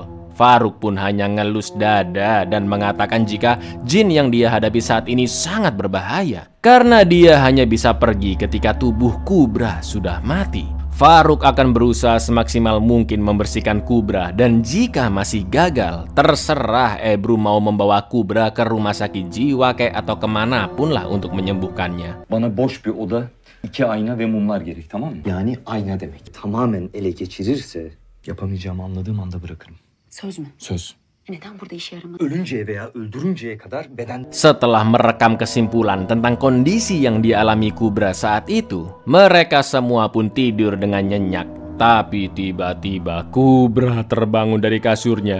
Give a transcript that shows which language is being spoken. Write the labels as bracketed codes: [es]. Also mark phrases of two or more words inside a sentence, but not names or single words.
[id] Faruk pun hanya ngelus dada dan mengatakan jika jin yang dia hadapi saat ini sangat berbahaya karena dia hanya bisa pergi ketika tubuh Kubra sudah mati. Faruk akan berusaha semaksimal mungkin membersihkan Kubra dan jika masih gagal, terserah Ebru mau membawa Kubra ke rumah sakit jiwa kayak atau kemanapun lah untuk menyembuhkannya. [tr] Bana boş bir oda, 2 ayna ve mumlar gerek, tamam mı? Yani ayna demek. Tamamen ele geçirirse yapamayacağımı anladığım anda bırakırım. Söz mü? Söz. Neden burada işe yaramadı? Ölünceye veya öldürünceye kadar beden... [id] Setelah merekam kesimpulan tentang kondisi yang dialami Kubra saat itu, mereka semua pun tidur dengan nyenyak. Tapi tiba-tiba Kubra terbangun dari kasurnya.